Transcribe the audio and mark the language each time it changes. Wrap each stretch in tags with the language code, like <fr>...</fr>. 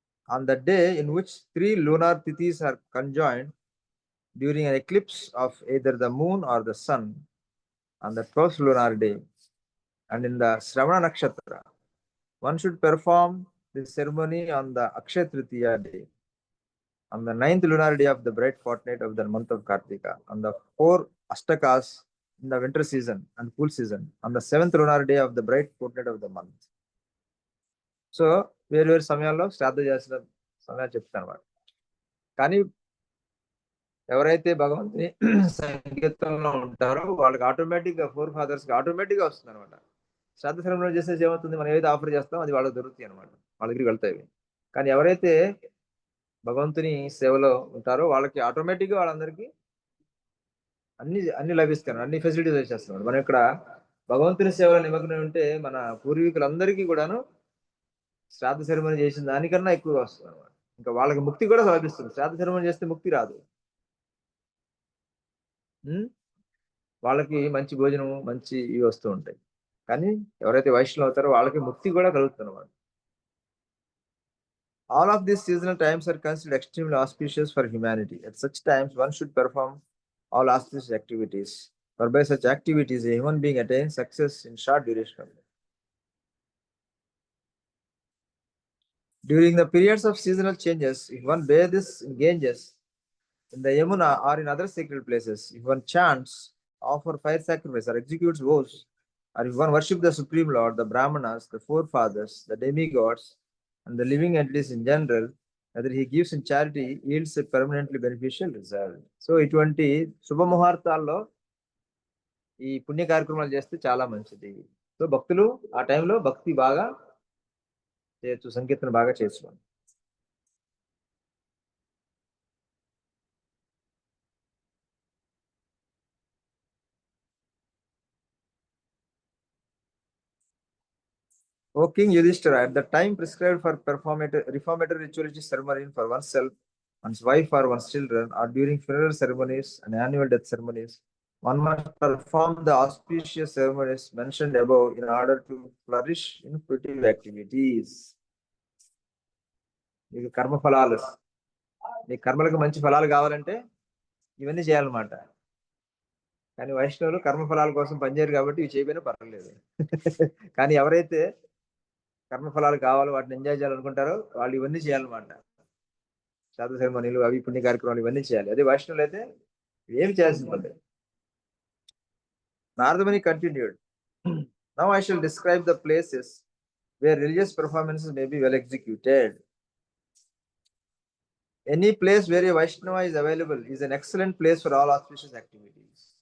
<en>On the day in which 3 lunar tithis are conjoined during an eclipse of either the moon or the sun on the 12th lunar day, and in the Shravana Nakshatra, one should perform this ceremony on the Akshaya Tritiya day, on the 9th lunar day of the bright fortnight of the month of Kartika, on the 4 Ashtakas in the winter season and cool season, on the 7th lunar day of the bright fortnight of the month.</en> <te>So వేరు వేరు సమయాల్లో శ్రాద్ధ చేసిన సమయాలు చెప్తాను వాడు. కానీ ఎవరైతే భగవంతుని సంగీతంలో ఉంటారో వాళ్ళకి ఆటోమేటిక్గా ఫోర్ ఫాదర్స్కి ఆటోమేటిక్గా వస్తుంది అనమాట. శ్రాద్ధ సెరమనీ చేసేసి ఏమవుతుంది, మనం ఏదైతే ఆఫర్ చేస్తామో అది వాళ్ళకి దొరుకుతాయి అనమాట, వాళ్ళ దగ్గరికి వెళ్తాయి. కానీ ఎవరైతే భగవంతుని సేవలో ఉంటారో వాళ్ళకి ఆటోమేటిక్గా వాళ్ళందరికీ అన్ని లభిస్తాను, అన్ని ఫెసిలిటీస్ వచ్చేస్తున్నాడు. మనం ఇక్కడ భగవంతుని సేవలో నిమగ్నం ఉంటే మన పూర్వీకులందరికీ కూడాను శ్రాద్ధ సెరమనీ చేసిన దానికన్నా ఎక్కువగా వస్తుంది అనమాట. ఇంకా వాళ్ళకి ముక్తి కూడా లభిస్తుంది. శ్రాద్ధ సెరమనీ చేస్తే ముక్తి రాదు. వాళ్ళకి మంచి భోజనం, మంచి ఇవి వస్తూ ఉంటాయి. కానీ ఎవరైతే వైష్ణవులు అవుతారో వాళ్ళకి ముక్తి కూడా కలుగుతుంది అనమాట.</te> <en>All of these seasonal times are considered extremely auspicious for humanity. At such times, one should perform all auspicious activities, for by such activities, a human being attains success in short duration. During the periods of seasonal changes, if one bathes in Ganges, in the Yamuna, or in other sacred places, if one chants, offer fire sacrifice, or executes vows, or if one worships the Supreme Lord, the Brahmanas, the forefathers, the demigods, and the living entities in general, whether he gives in charity, yields a permanently beneficial result.</en> <te>So, ఇటువంటి శుభ ముహూర్తాల్లో ఈ పుణ్య కార్యక్రమాలు చేస్తే చాలా మంచిది. So భక్తులు ఆ టైంలో భక్తి బాగా చేయొచ్చు, సంకీర్తన బాగా చేసుకోండి.</te> <en>O King Yudhishthira, at the time prescribed for reformatory ritualistic ceremony for oneself, one's wife or one's children, or during funeral ceremonies and annual death ceremonies, one must perform the auspicious ceremonies mentioned above in order to flourish in fruitive activities.</en> <te>మీకు కర్మ ఫలాలు, మీ కర్మలకు మంచి ఫలాలు కావాలంటే ఇవన్నీ చేయాలన్నమాట. కానీ వైష్ణవులు కర్మ ఫలాల కోసం పనిచేయరు కాబట్టి ఇవి చేయకపోయినా పర్వాలేదు. కానీ ఎవరైతే కర్మఫలాలు కావాలో వాటిని ఎంజాయ్ చేయాలనుకుంటారో వాళ్ళు ఇవన్నీ చేయాలన్నమాట. శ్రాద్ధ సెరమనీలు, అవి పుణ్య కార్యక్రమాలు ఇవన్నీ చేయాలి. అదే వైష్ణవులు అయితే ఏమి చేయాల్సిన పని.</te> <en>Nardamani continued, now I shall describe the places where religious performances may be well executed. Any place where a Vaishnava is available is an excellent place for all auspicious activities.</en>